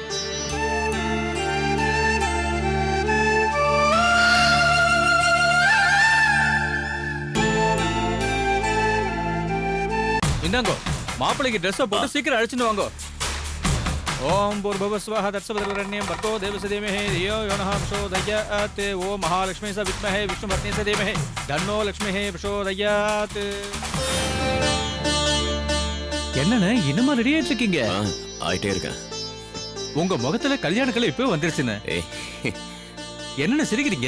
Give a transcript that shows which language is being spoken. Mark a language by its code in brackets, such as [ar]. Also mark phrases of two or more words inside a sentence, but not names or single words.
[ta] இந்தாங்கோ மாப்பிள்ளைக்கு ட்ரெஸ்ஸை போட்டு சீக்கிரம் அழைச்சிட்டு வாங்கோ. [sa] ओम् भूर्भवस्वह तत्सवतरण्यम् भर्गो देवस धीमहि धियो यो नः प्रचोदयात् ओम् महालक्ष्मी च विद्महे विष्णुपत्नी च धीमहि तन्नो लक्ष्मीहे प्रचोदयात्. [ta] என்னண்ணே இன்னுமா ரெடி ஆயிட்டு இருக்கீங்க? ஆயிட்டே இருக்கேன். உங்க முகத்துல கல்யாணக்கலை இப்போ வந்துருச்சுண்ணே. ஏய், என்னண்ணே சிரிக்கிறீங்க?